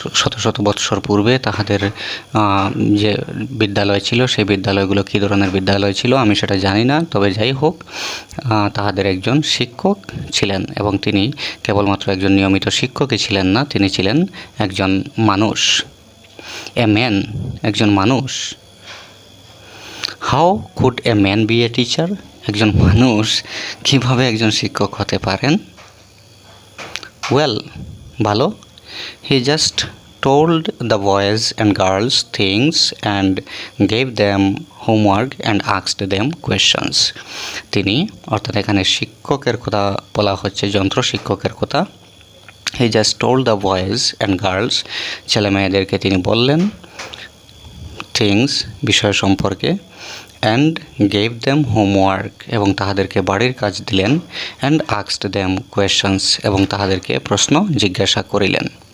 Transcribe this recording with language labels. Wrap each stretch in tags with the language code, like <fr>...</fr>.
<bn>শত শত বৎসর পূর্বে তাহাদের যে বিদ্যালয় ছিল সেই বিদ্যালয়গুলো কী ধরনের বিদ্যালয় ছিল আমি সেটা জানি না, তবে যাই হোক তাহাদের একজন শিক্ষক ছিলেন এবং তিনি কেবলমাত্র একজন নিয়মিত শিক্ষকই ছিলেন না, তিনি ছিলেন একজন মানুষ।</bn> <en>a man</en> <bn>একজন মানুষ।</bn> <en>how could a man be a teacher</en> <bn>একজন মানুষ কীভাবে একজন শিক্ষক হতে পারেন?</bn> <en>Well ভালো। He just told the boys and girls things and gave them homework and asked them questions.</en> <bn>তিনি অর্থাৎ এখানে শিক্ষকের কথা বলা হচ্ছে, যন্ত্র শিক্ষকের কথা।</bn> <en>he just told the boys and girls</en> <bn>ছেলে মেয়েদেরকে তিনি বললেন</bn> <en>things</en> <bn>বিষয় সম্পর্কে,</bn> <en>and gave them homework</en> <bn>এবং তাহাদেরকে বাড়ির কাজ দিলেন,</bn> <en>and asked them questions</en> <bn>এবং তাহাদেরকে প্রশ্ন জিজ্ঞাসা করিলেন।</bn>